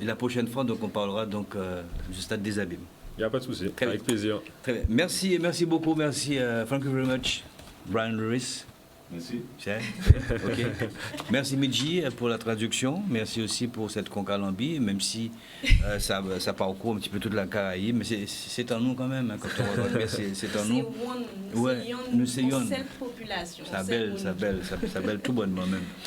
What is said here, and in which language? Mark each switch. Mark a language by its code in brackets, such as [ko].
[fr] Et la prochaine fois, donc, on parlera du Stade des Abîmes. Il n'y a pas de souci. Avec plaisir. Très bien. Merci beaucoup. Merci. [en] Thank you very much, Brian Lewis. [fr] Merci. [en] Okay. [fr] Merci Midji pour la traduction. Merci aussi pour cette Concalambie, même si ça parcourt un petit peu toute la Caraïbe, mais c'est en nous quand même. Hein, quand on regarde, c'est en nous. Nous sommes cette population. Ça belle tout bonnement même.